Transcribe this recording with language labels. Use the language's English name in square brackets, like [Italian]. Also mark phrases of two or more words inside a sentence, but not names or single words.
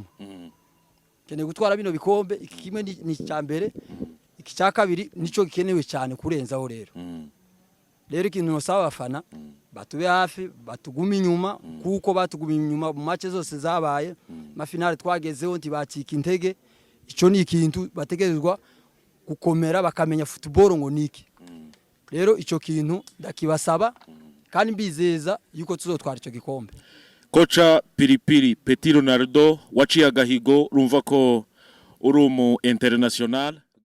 [Rundi] Kene gutwara bino bikombe iki kimwe ni cyambere, iki cya kabiri nico gikenewe cyane kurenzaho rero. Rero ikintu no saba abafana batube hafi batuguma inyuma kuko batuguma inyuma mu match zose zabaye ma finale twagezeho ntibacika intege. Ico ni ikintu bategezwa gukomera bakamenya football ngo niki. Rero ico kintu ndakibasaba kandi mbizeza yuko tuzotwara ico gikombe. Kocha Pilipili Petit Ronaldo waciye agahigo rumva ko uri umu international